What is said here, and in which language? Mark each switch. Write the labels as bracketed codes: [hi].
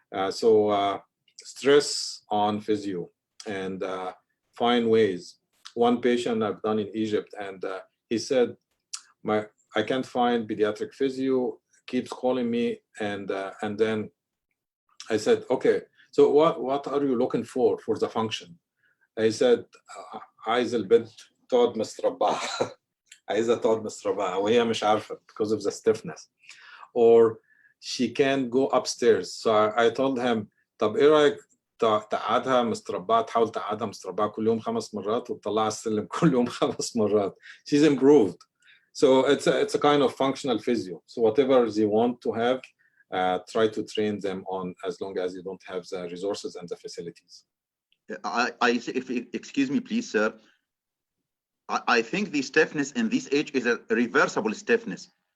[en] So stress on physio and find ways. One patient I've done in Egypt, and he said, I can't find pediatric physio, keeps calling me, and then I said, okay, so what are you looking for the function? [ar] He said, عايز البنت تقعد مستربعة. عايزة تقعد مستربعة وهي مش عارفة [en] because of the stiffness. Or she can't go upstairs. So I told him, [ar] طب ايه رأيك تقعدها مستربعة، تحاول تقعدها مستربعة كل يوم 5 مرات وتطلعها السلم كل يوم 5 مرات. [en] She's improved. So it's a kind of functional physio. So whatever they want to have, try to train them on, as long as you don't have the resources and the facilities. Excuse me, please, sir. I think the stiffness in this age is a reversible stiffness.